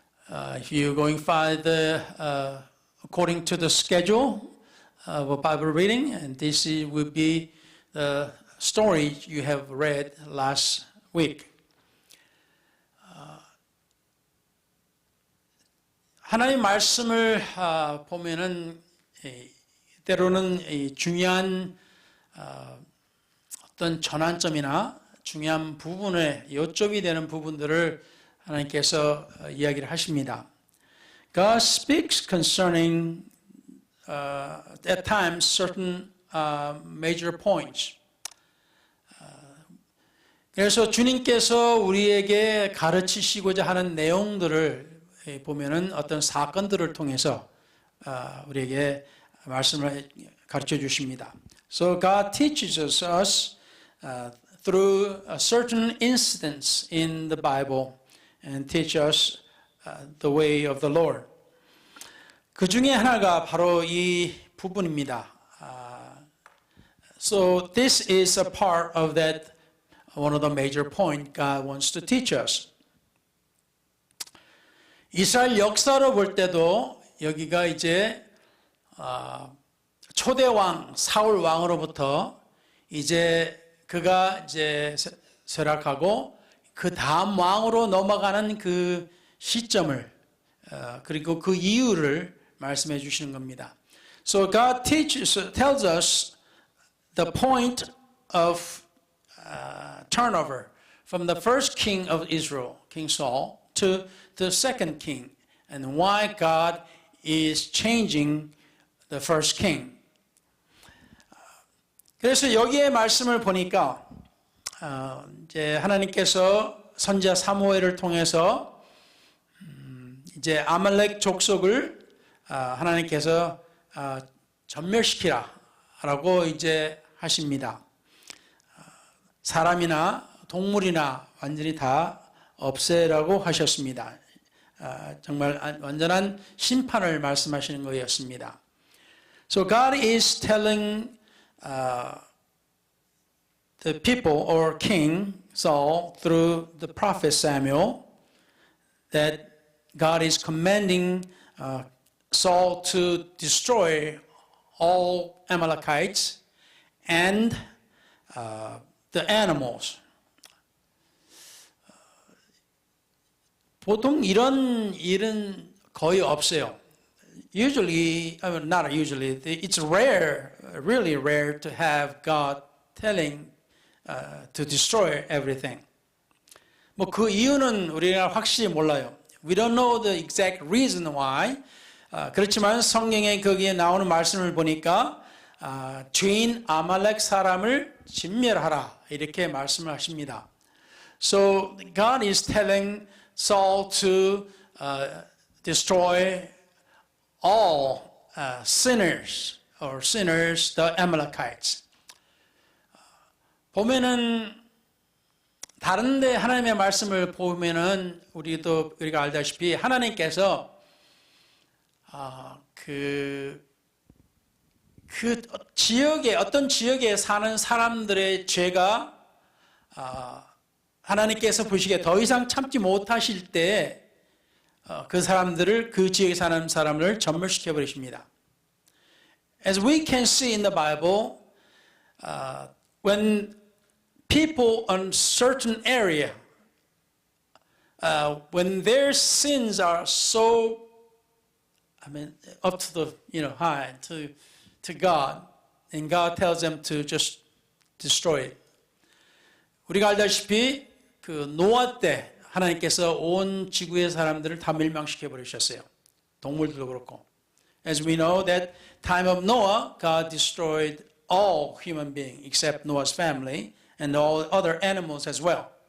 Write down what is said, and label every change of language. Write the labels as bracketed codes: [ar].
[en] If you're going by according to the schedule of a Bible reading, and this will be the story you have read last week. [ko] 하나님 말씀을 보면은 때로는 중요한 어떤 전환점이나 중요한 부분에 요점이 되는 부분들을 하나님께서 이야기를 하십니다. [en] God speaks concerning at times certain major points. [ko] 그래서 주님께서 우리에게 가르치시고자 하는 내용들을 보면은 어떤 사건들을 통해서 우리에게 말씀을 가르쳐 주십니다. [en] So God teaches us through certain incidents in the Bible and teach us the way of the Lord. [ko] 그 중에 하나가 바로 이 부분입니다. [en] So this is a part of that one of the major point God wants to teach us. [ko] 이스라엘 역사로 볼 때도 여기가 이제 초대 왕 사울 왕으로부터 이제 그가 이제 쇠락하고 그 다음 왕으로 넘어가는 그 시점을 그리고 그 이유를 말씀해 주시는 겁니다. [en] So God tells us the point of turnover from the first king of Israel, King Saul, to the second king, and why God is changing the first king. [ko] 그래서 여기에 말씀을 보니까 이제 하나님께서 선지자 사무엘을 통해서 이제 아말렉 족속을 하나님께서 전멸시키라라고 이제 하십니다. 사람이나 동물이나 완전히 다 없애라고 하셨습니다. 정말 완전한 심판을 말씀하시는 거였습니다. [en] So God is telling the people or King Saul through the prophet Samuel that God is commanding Saul to destroy all Amalekites and the animals. [ko] 보통 이런 일은 거의 없어요. [en] Usually, not usually, it's rare, really rare to have God telling to destroy everything. [ko] 뭐 그 이유는 우리가 확실히 몰라요. [en] We don't know the exact reason why. [ko] 그렇지만 성경에 거기에 나오는 말씀을 보니까 죄인 아말렉 사람을 진멸하라 이렇게 말씀을 하십니다. [en] So God is telling Saul to destroy all sinners, the Amalekites. [ko] 보면은 다른데 하나님의 말씀을 보면은 우리가 알다시피 하나님께서 그 지역에 어떤 지역에 사는 사람들의 죄가 하나님께서 보시기에 더 이상 참지 못하실 때 그 사람들을 그 지역에 사는 사람을 전멸시켜 버리십니다. [en] As we can see in the Bible, when people in certain area, when their sins are so, up to the high to God, and God tells them to just destroy it. [ko] 우리가 알다시피 그 노아 때 하나님께서 온 지구의 사람들을 다 멸망시켜 버리셨어요. 동물들도 그렇고. [en] As we know that time of Noah, God destroyed all human beings except Noah's family and all other animals as well.